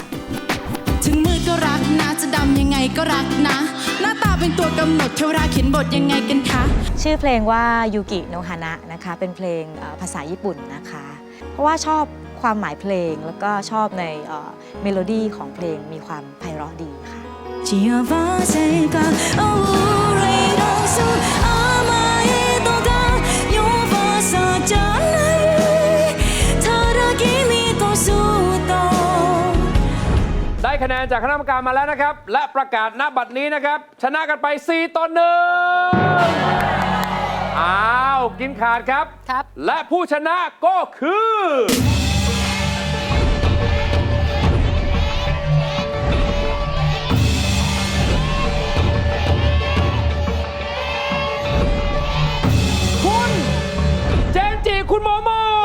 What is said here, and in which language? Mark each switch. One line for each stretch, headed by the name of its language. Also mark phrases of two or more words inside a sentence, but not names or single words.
Thai: ถึงมืดก็รักนะจะดำยังไงก็รักนะ หน้าตาเป็นตัวกำหนดเทวราเขียนบทยังไงกันคะ ชื่อเพลงว่ายูกิโนฮานะนะคะเป็นเพลงภาษาญี่ปุ่นนะคะ เพราะว่าชอบความหมายเพลงแล้วก็ชอบในเมโลดี้ของเพลงมีความไพเราะดีค่ะ
Japanese: 幸せが溢れ出す甘え度が弱さじゃないただ君とずっと
Thai: ได้คะแนนจากคณะกรรมการมาแล้วนะครับ และประกาศณบัดนี้นะครับ ชนะกันไป 4-1 อ้าว กินขาดครับ และผู้ชนะก็คือ คุณเจนจิคุณโมโม